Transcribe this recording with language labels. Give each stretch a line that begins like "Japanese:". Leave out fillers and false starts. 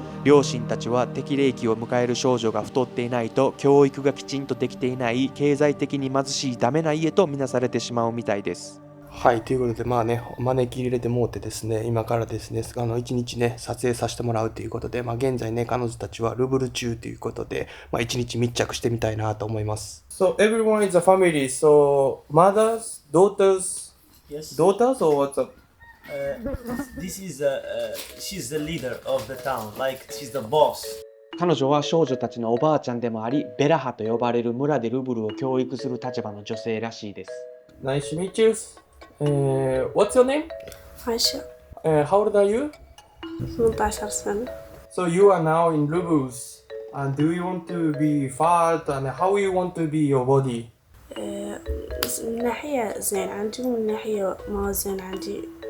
Japanese: 両親たちは適齢期を迎える少女が太っていないと、教育がきちんとできていない、経済的に貧しいダメな家とみなされてしまうみたいです。はい、ということで、まあね、招き入れてもうてですね、今からですね、一日ね、撮影させてもらうということで、まあ現在ね、彼女たちはルブル中ということで、まあ一日密着してみたいなと思います。
English: So everyone is a family, so mothers, daughters, Yes. daughters or what's up? This is she's the leader of the town. Like she's the boss.
Japanese: 彼女は少女たちのおばあちゃんでもあり、ベラハと呼ばれる村でルブルを教育する立場の女性らしいです。
English: Nice to meet you. What's your name?
Arabic: عايشة
English: How old are you?
Arabic: 18 سنة.
English: So you are now in Lubus. And do you want to be fat? And how you want to be your body?
Arabic: من ناحية زين عندي ومن ناحية ما زين عندي.